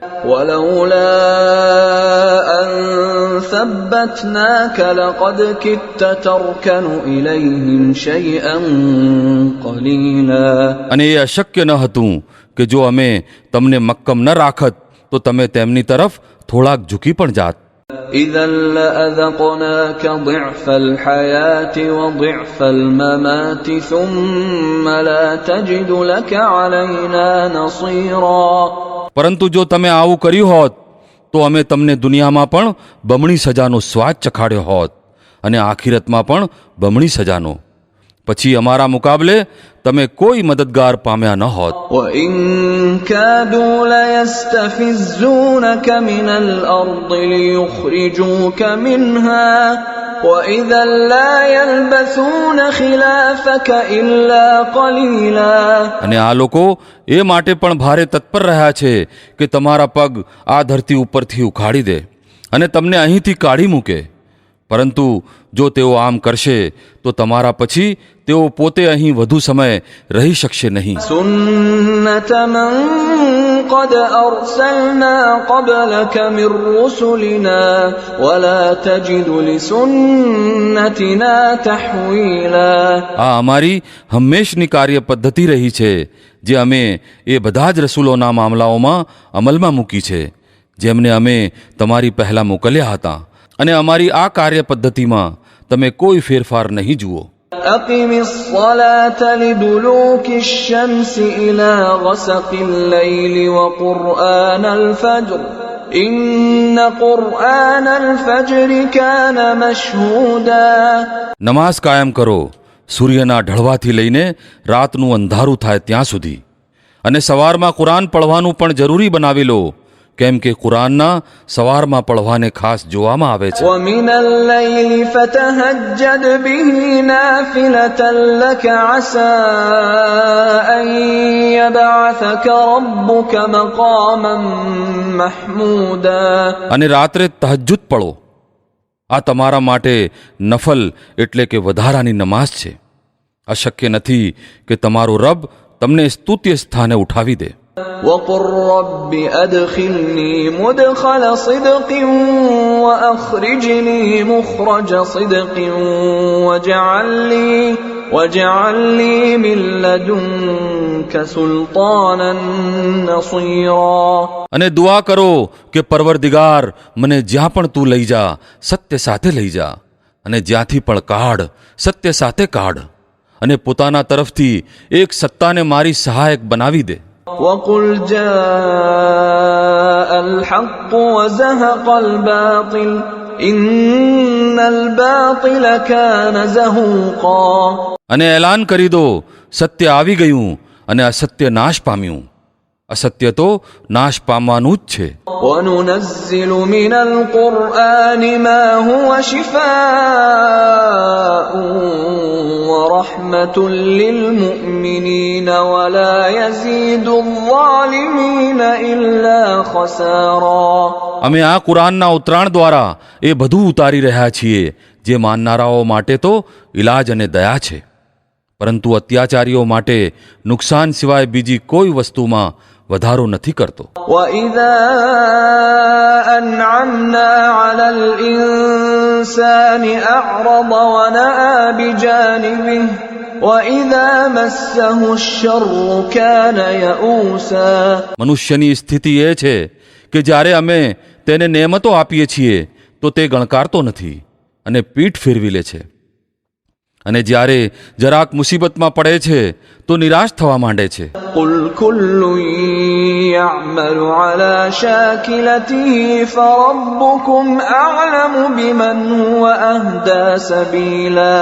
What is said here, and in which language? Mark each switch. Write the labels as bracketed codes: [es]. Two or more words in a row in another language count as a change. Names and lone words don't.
[ar] وَلَوْلَا أَن ثَبَّتْنَاكَ لَقَدْ كِدتَّ تَرْكَنُ إِلَيْهِمْ شَيْئًا قَلِيلًا. [gu] અને એ અશક્ય ન હતું કે જો અમે તમને મક્કમ ન રાખત તો તમે તેમની તરફ થોડાક ઝૂકી પણ જાત. [ar] إذا لأذقناك ضعف الحياة وضعف الممات ثم لا تجد لك علينا نصيرا. [gu] પરંતુ જો તમે આવું કર્યું હોત તો અમે તમને દુનિયામાં પણ બમણી સજાનો સ્વાદ ચખાડ્યો હોત અને આખિરતમાં પણ બમણી સજાનો. પછી અમારા મુકાબલે તમે કોઈ મદદગાર પામ્યા ન હોત. [ar] وإن كادوا ليستفزونك من الأرض ليخرجوك منها وإذا لا يلبثون خلافك إلا قليلا. [gu] અને આ લોકો એ માટે પણ ભારે તત્પર રહ્યા છે કે તમારા પગ આ ધરતી ઉપરથી ઉખાડી દે અને તમને અહીંથી કાઢી મૂકે. પરંતુ જો તેઓ આમ કરશે તો તમારા પછી તેઓ પોતે અહીં વધુ સમય રહી શકશે નહીં. [ar] سنة من قد أرسلنا قبلك من رسلنا ولا تجد لسنتنا تحويلا. [gu] આ અમારી હંમેશની કાર્ય પદ્ધતિ રહી છે જે અમે એ બધા જ રસૂલોના મામલાઓમાં અમલમાં મૂકી છે જેમને અમે તમારી પહેલા મોકલ્યા હતા. અને અમારી આ કાર્ય પદ્ધતિમાં તમે કોઈ ફેરફાર નહીં જુઓ. [ar] أقم الصلاة لدلوك الشمس إلى غسق الليل وقرآن الفجر إن قرآن الفجر كان مشهودا. [gu] નમાઝ કાયમ કરો સૂર્યના ઢળવાથી લઈને રાતનું અંધારું થાય ત્યાં સુધી. અને સવારમાં કુરાન પઢવાનું પણ જરૂરી બનાવી લો કેમ કે કુરાનના સવારમાં પઢવાને ખાસ જોવામાં આવે છે. [ar] ومن الليل فتهجد به نافلة لك عسى أن يبعثك ربك مقاما محمودا. [gu] અને રાત્રે તહજ્જુદ પઢો. આ તમારા માટે નફલ એટલે કે વધારાની નમાઝ છે. અશક્ય નથી કે તમારો રબ તમને સ્તુત્ય સ્થાને ઉઠાવી દે. [ar] وقل رب أدخلني مدخل صدق وأخرجني مخرج صدق واجعل لي من لدنك سلطانا نصيرا. [gu] અને દુઆ કરો કે પરવરદિગાર મને જ્યાં પણ તું લઈ જા સત્ય સાથે લઈ જા અને જ્યાંથી પણ કાઢ સત્ય સાથે કાઢ અને પોતાના તરફથી એક સત્તાને મારી સહાયક બનાવી દે. [ar] وقل جاء الحق وزهق الباطل إن الباطل كان زهوقا. [gu] અને એલાન કરી દો સત્ય આવી ગયું અને અસત્ય નાશ પામ્યું. અસત્ય તો નાશ પામવાનું જ છે. [ar] وننزل من القرآن ما هو شفاء ورحمة للمؤمنين ولا يزيد الظالمين إلا خسارا. [gu] અમે આ કુરાનના ઉતરાણ દ્વારા એ બધું ઉતારી રહ્યા છીએ જે માનનારાઓ માટે તો ઇલાજ અને દયા છે પરંતુ અત્યાચારીઓ માટે નુકસાન સિવાય બીજી કોઈ વસ્તુમાં વધારો નથી કરતો. [ar] وإذا أنعمنا على الإنسان أعرض ونأى بجانبه وإذا مسه الشر كان يئوسا. [gu] મનુષ્યની સ્થિતિ એ છે કે જ્યારે અમે તેને નેમતો આપીએ છીએ તો તે ગણકારતો નથી અને પીઠ ફેરવી લે છે અને જ્યારે જરાક મુસીબતમાં પડે છે તો નિરાશ થવા માંડે છે. [ar] قل كل يعمل على شاكلته فربكم أعلم بمن هو أهدى سبيلا.